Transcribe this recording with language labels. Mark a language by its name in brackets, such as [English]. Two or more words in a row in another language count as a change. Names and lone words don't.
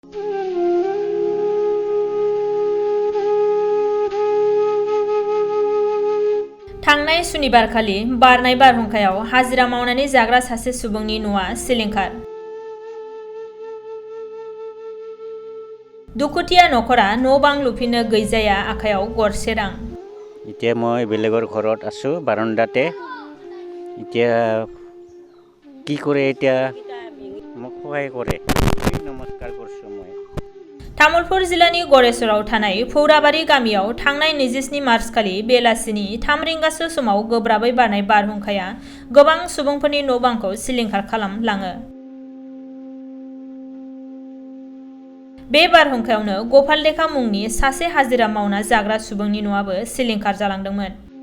[Bodo] थांनाय सुनिबारखालि बारनाय बारहुंखायाव हाजिरा मावनानै जाग्रा सासे सुबुंनि न'आ सिलिंखार। दुखुथिया नखरा न' बां लुफिननो गैजाया आखायाव गरसे रां। [Assamese] এতিয়া মই বেলেগৰ ঘৰত আছো বাৰান্দাতে। এতিয়া কি কৰে এতিয়া মোক সহায় কৰে। নমস্কাৰ কৰিছো মই। [Bodo] तामुलपुर जिल्लानि गरेसराव थानाय फौराबारि गामियाव थांनाय 27 मार्चखालि बेलासिनि 3 रिंगासो समाव गोब्राबै बारनाय बारहुंखाया गोबां सुबुंफोरनि न' बांखौ सिलिंखार खालामलाङो। बे बारहुंखायावनो गपालदेखा मुंनि सासे हाजिरा मावना जाग्रा सुबुंनि न'आबो सिलिंखार जालांदोंमोन।